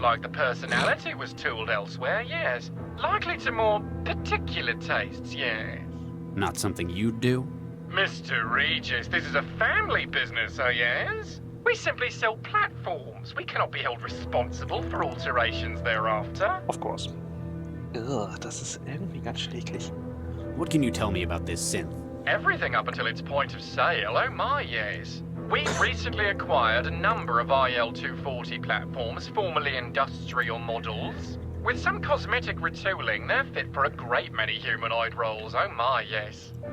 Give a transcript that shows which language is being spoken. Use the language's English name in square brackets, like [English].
[English] like the personality was tooled elsewhere, yes. Likely to more particular tastes, yes. Not something you'd do? Mr. Regis, this is a family business, oh yes? We simply sell platforms. We cannot be held responsible for alterations thereafter. Of course. [German] Ugh, das ist irgendwie ganz schrecklich. [English] What can you tell me about this synth? Everything up until its point of sale, oh my yes. We've recently acquired a number of IL-240 platforms, formerly industrial models. With some cosmetic retooling, they're fit for a great many humanoid roles, oh my yes.